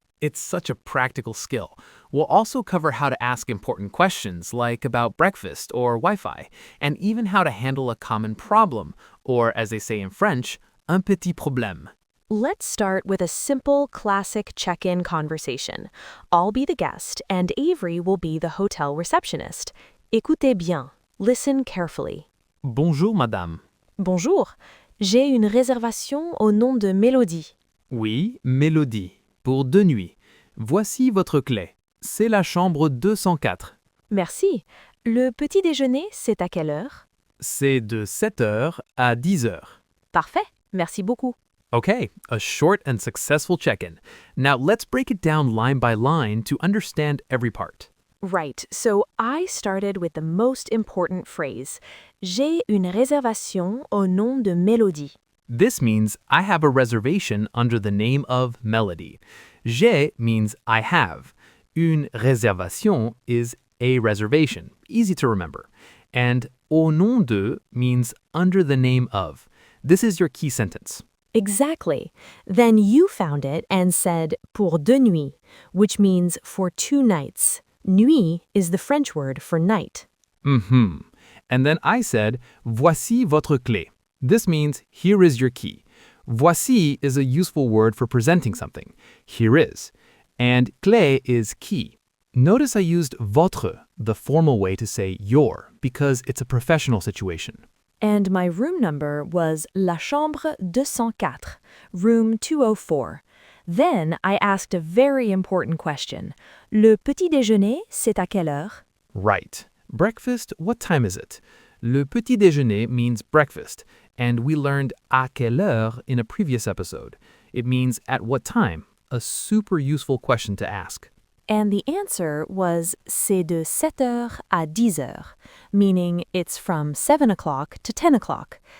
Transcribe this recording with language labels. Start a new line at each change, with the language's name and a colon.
English: It's such a practical skill. We'll also cover how to ask important questions like about breakfast or Wi-Fi, and even how to handle a common problem, or as they say in French, un petit problème. Let's start with a simple, classic check-in conversation. I'll be the guest, and Avery will be the hotel receptionist.
French: Écoutez bien.
English: Listen carefully.
French: Bonjour, madame. Bonjour. J'ai une réservation au nom de Mélodie. Oui, Mélodie. Pour 2 nuits. Voici votre clé. C'est la chambre 204. Merci. Le petit déjeuner, c'est à quelle heure? C'est de 7 heures à 10 heures. Parfait. Merci beaucoup.
English: Okay, a short and successful check-in. Now let's break it down line by line to understand every part. Right, so I started with the most important phrase.
French: J'ai une réservation au nom de Mélodie.
English: This means I have a reservation under the name of Melody. J'ai means I have. Une réservation is a reservation, easy to remember. And au nom de means under the name of. This is your key sentence. Exactly. Then you found it and said
French: pour 2 nuits,
English: which means for 2 nights. Nuit is the French word for night. And then I said,
French: voici votre clé.
English: This means here is your key. Voici is a useful word for presenting something. Here is. And clé is key. Notice I used votre, the formal way to say your, because it's a professional situation. And my room number was
French: La Chambre 204,
English: room 204. Then I asked a very important question.
French: Le petit déjeuner, c'est à quelle heure?
English: Right. Breakfast, what time is it? Le petit déjeuner means breakfast, and we learned à quelle heure in a previous episode. It means at what time, a super useful question to ask. And the answer was
French: c'est de 7 heures à 10 heures,
English: meaning it's from 7 o'clock to 10 o'clock.